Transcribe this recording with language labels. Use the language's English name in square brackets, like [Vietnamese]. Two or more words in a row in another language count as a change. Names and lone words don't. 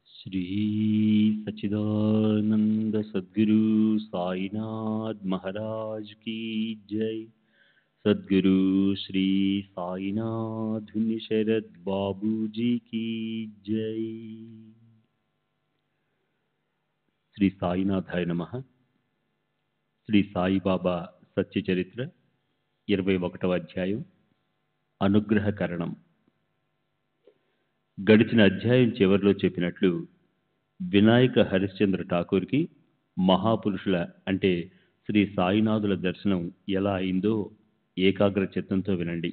[Hindi] श्री सच्चिदानंद सद्गुरु साईनाथ महाराज की जय। सद्गुरु श्री साईनाथ शरद बाबू जी की जय। [Telugu] శ్రీ సాయినాథాయ నమః. శ్రీ సాయిబాబా సత్యచరిత్ర 21వ అధ్యాయం అనుగ్రహకరణం. గడిచిన అధ్యాయం చివరిలో చెప్పినట్లు వినాయక హరిశ్చంద్ర ఠాకూర్కి మహాపురుషుల అంటే శ్రీ సాయినాథుల దర్శనం ఎలా అయిందో ఏకాగ్ర చిత్తంతో వినండి.